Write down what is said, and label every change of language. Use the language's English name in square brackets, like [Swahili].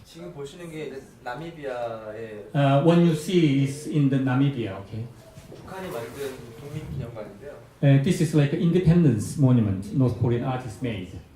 [Korean] 지금 보시는 게 이제 나미비아의 [English] One you see is in the Namibia, okay. [Korean] 북한이 만든 독립기념관인데요. [English] This is like an independence monument North Korean artists made.